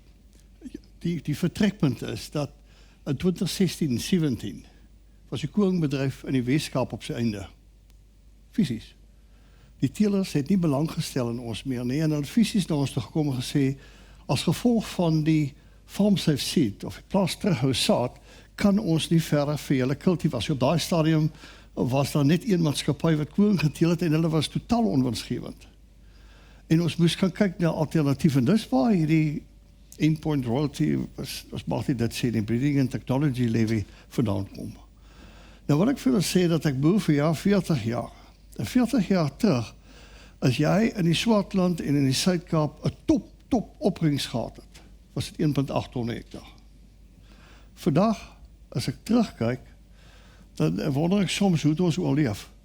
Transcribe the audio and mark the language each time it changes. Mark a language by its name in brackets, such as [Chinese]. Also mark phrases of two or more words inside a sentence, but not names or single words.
[Afrikaans] Die vertrekpunt is dat in 2016 en 17 was die koringbedryf in die Weskaap op sy einde. Fisies. Die teelers het nie belang gestel in ons meer nie en hulle het fisies na ons toe gekom en gesê, as gevolg van die [English] farm safe seed [Afrikaans] of die plaas terughou saad, kan ons nie verder vir julle kultivasie. Op daai stadium was daar net een maatskappy wat koring geteel het en hulle was totaal onwinsgewend. En ons moes gaan kyk na alternatiewe en dis waar hierdie [English] endpoint royalty [Afrikaans] was mag nie dit sê, die [English] breeding and technology levy [Afrikaans] vandaan kom. Nou wil ek vir julle sê dat ek boer vir jou 40 jaar. En 40 jaar terug, as jy in die Swartland en in die Suid-Kaap 'n top opbrengs gehad het, was dit 1.8 ton per hektaar. Vandag, as ek terugkyk, dan wonder ek soms hoe het ons oorleef.